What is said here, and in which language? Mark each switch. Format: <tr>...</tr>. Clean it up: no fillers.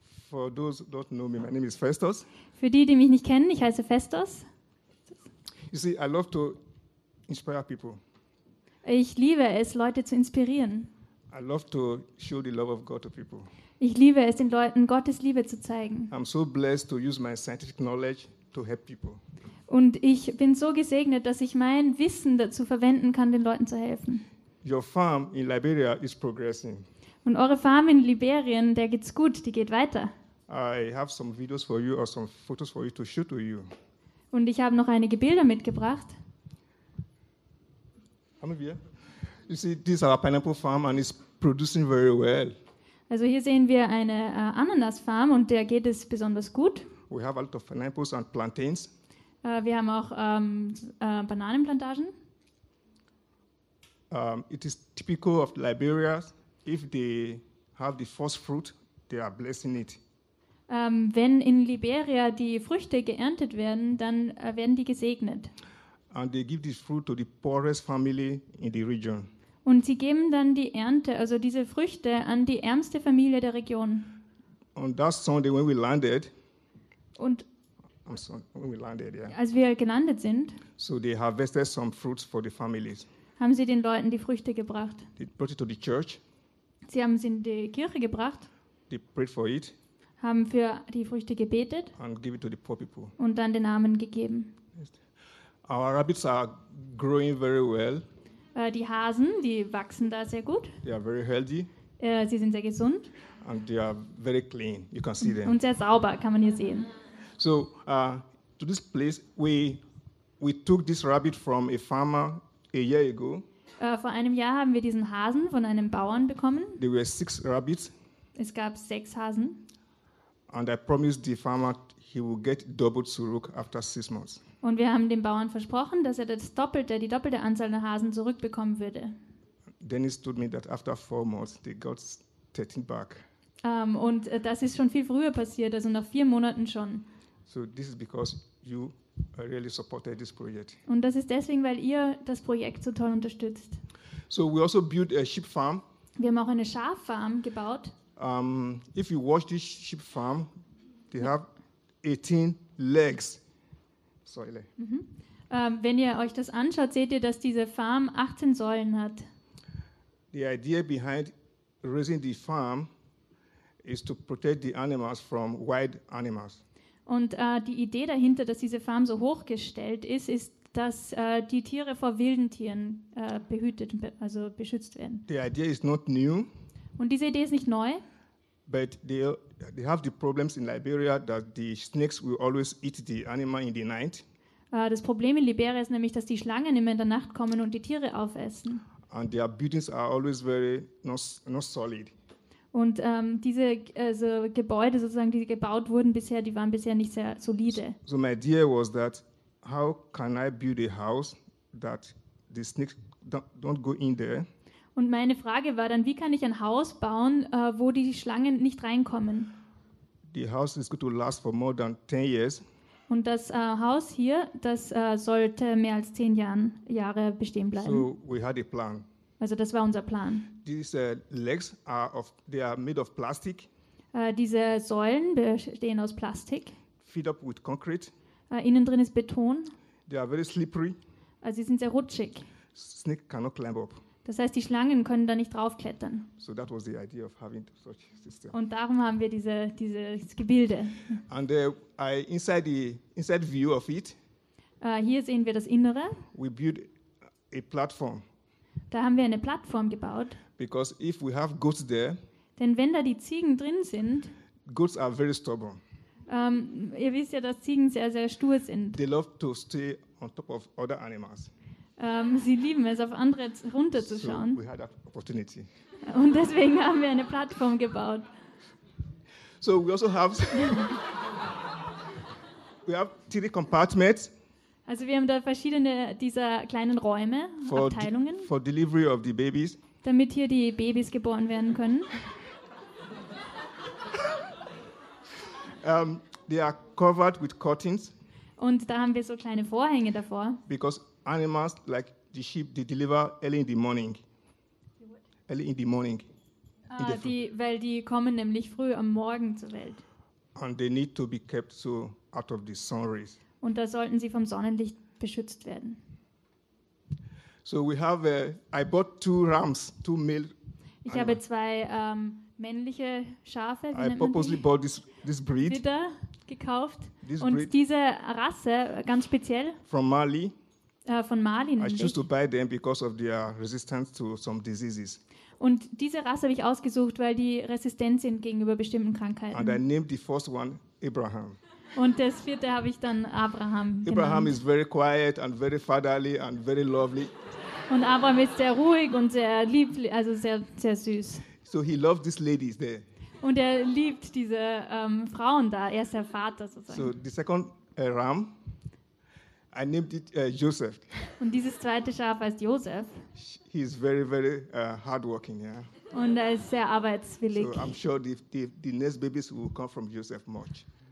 <en>For those who don't know me, my name is Festus.</en> <de>Für die, die mich nicht kennen, ich heiße Festus.</de> <en>You see, I love to inspire people.</en> <de>Ich liebe es, Leute zu inspirieren.</de> <en>I love to show the love of God to people.</en> <de>Ich liebe es, den Leuten Gottes Liebe zu zeigen.</de> <en>I'm so blessed to use my scientific knowledge to help people.</en> <de>Und ich bin so gesegnet, dass ich mein Wissen dazu verwenden kann, den Leuten zu helfen.</de> <en>Your farm in Liberia is progressing.</en> <de>Und eure Farm in Liberien, der geht's gut, die geht weiter.</de> <en>I have some videos for you or some photos for you to shoot with you.</en> <de>Und ich habe noch einige Bilder mitgebracht. Haben wir?</de> <en>You see, this is our pineapple farm and it's producing very well.</en> <de>Also hier sehen wir eine Ananasfarm und der geht es besonders gut.</de> <en>We have a lot of pineapples and plantains.</en> <de>Wir haben auch Bananenplantagen.</de> <en>It is typical of Liberia. If they have the first fruit, they are blessing it.</en> <de>Wenn in Liberia die Früchte geerntet werden, dann werden die gesegnet.</de> <en>And they give this fruit to the poorest family in the region.</en> <de>Und sie geben dann die Ernte, also diese Früchte, an die ärmste Familie der Region.</de> <en>On that Sunday when we landed.</en> <de>Und als wir gelandet sind,</de> <en>so they harvested some fruits for the families.</en> <de>Haben sie den Leuten die Früchte gebracht.</de> <en>They brought it to the church.</en> <de>Sie haben sie in die Kirche gebracht.</de> <en>They prayed for it.</en> <de>Haben für die Früchte gebetet.</de> <en>And give it to the poor people.</en> <de>Und dann den Armen gegeben.</de> <en>Our rabbits are growing very well.</en> <de>Die Hasen, die wachsen da sehr gut.</de> <en>They are very healthy.</en> <de>Sie sind sehr gesund.</de> <en>And they are very clean. You can see them.</en> <de>Und sehr sauber, kann man hier sehen.</de> <en>So, to this place, we took this rabbit from a farmer a year ago.</en> <de>Vor einem Jahr haben wir diesen Hasen von einem Bauern bekommen.</de> <en>There were 6 rabbits.</en> <de>Es gab 6 Hasen.</de> <en>And I promised the farmer he will get double</en> <de>zurück</de> <en>after 6 months.</en> <de>Und wir haben dem Bauern versprochen, dass er das Doppelte, die doppelte Anzahl der Hasen zurückbekommen würde.</de> <en>Dennis told me that after 4 months they got 13 back.</en> <de>Und das ist schon viel früher passiert, also nach 4 Monaten schon.</de> <en>So this is because you really supported this project.</en> <de>Und das ist deswegen, weil ihr das Projekt so toll unterstützt.</de> <en>So we also built a sheep farm.</en> <de>Wir haben auch eine Schaffarm gebaut.</de> <en>If you watch this sheep farm, they have 18 legs. Sorry.</en> <de>Wenn ihr euch das anschaut, seht ihr, dass diese Farm 18 Säulen hat.</de> <en>The idea behind raising the farm is to protect the animals from wild animals.</en> <de>Und die Idee dahinter, dass diese Farm so hochgestellt ist, ist, dass die Tiere vor wilden Tieren behütet, also beschützt werden.</de> <en>The idea is not new.</en> <de>Und diese Idee ist nicht neu.</de> <en>But they have the problems in Liberia that the snakes will always eat the animal in the night.</en> <de>Das Problem in Liberia ist nämlich, dass die Schlangen immer in der Nacht kommen und die Tiere aufessen.</de> <en>And their buildings are always very not solid.</en> <de>Und diese also Gebäude sozusagen, die gebaut wurden bisher, die waren bisher nicht sehr solide.</de> <en>So my idea was that how can I build a house that the snakes don't go in there?</en> <de>Und meine Frage war dann, wie kann ich ein Haus bauen, wo die Schlangen nicht reinkommen?</de> <en>The house is going to last for more than 10 years.</en> <de>Und das Haus hier, das sollte mehr als 10 Jahre bestehen bleiben.</de> <en>So we had a plan.</en> <de>Also das war unser Plan.</de> <en>These legs are of, they are made of plastic.</en> <de>Diese Säulen bestehen aus Plastik.</de> <en>Fed up with concrete.</en> <de>Innen drin ist Beton.</de> <en>They are very slippery.</en> <de>Sie sind sehr rutschig.</de> <en>Snake cannot climb up.</en> <de>Das heißt, die Schlangen können da nicht draufklettern.</de> <en>So that was the idea of having such system.</en> <de>Und darum haben wir dieses Gebilde.</de> <en>And inside view of it.</en> <de>Hier sehen wir das Innere.</de> <en>We built a platform.</en> <de>Da haben wir eine Plattform gebaut.</de> <en>Because if we have goats there.</en> <de>Denn wenn da die Ziegen drin sind.</de> <en>Goats are very stubborn.</en> <de>Ihr wisst ja, dass Ziegen sehr sehr stur sind.</de> <en>They love to stay on top of other animals.</en> <de>Sie lieben es, auf andere runterzuschauen.</de> <en>So we had that opportunity.</en> <de>Und deswegen haben wir eine Plattform gebaut.</de> <en>So we also have we have 3 compartments.</en> <de>Also wir haben da verschiedene dieser kleinen Räume,</de> <en>for</en> <de>Abteilungen.</de> <en>For delivery of the babies.</en> <de>Damit hier die Babys geboren werden können.</de> <en>They are covered with curtains.</en> <de>Und da haben wir so kleine Vorhänge davor.</de> <en>Because animals like the sheep, they deliver early in the morning. Early in the morning.</en> <de>Weil die kommen nämlich früh am Morgen zur Welt.</de> <en>And they need to be kept so out of the sun rays.</en> <de>Und da sollten sie vom Sonnenlicht beschützt werden.</de> <en>So we have I bought 2 rams, 2 male.</en> <de>Ich habe zwei männliche Schafe, wie nennt man die?</de> <en>This breed.</en> <de>Ritter gekauft.</de> <en>This</en> <de>und</de> <en>breed</en> <de>diese Rasse, ganz speziell,</de> <en>from Mali.</en> <de>Von Mali nämlich.</de> <en>I choose to buy them because of their resistance to some diseases.</en> <de>Und diese Rasse habe ich ausgesucht, weil die resistent sind gegenüber bestimmten Krankheiten.</de> <en>And I named the first one Abraham.</en> <de>Und das vierte habe ich dann Abraham genannt.</de> <en>Abraham is very quiet and very fatherly and very lovely.</en> <de>Und Abraham ist sehr ruhig und sehr lieb, also sehr, sehr süß.</de> <en>So he loved these ladies there.</en> <de>Und er liebt diese Frauen da, er ist der Vater sozusagen.</de> <en>So the second ram, I named it Joseph.</en> <de>Und dieses zweite Schaf heißt Josef.</de> <en>He is very, very hardworking, yeah.</en> <de>Und er ist sehr arbeitswillig.</de> <en>So I'm sure the next babies will come from Joseph much.</en>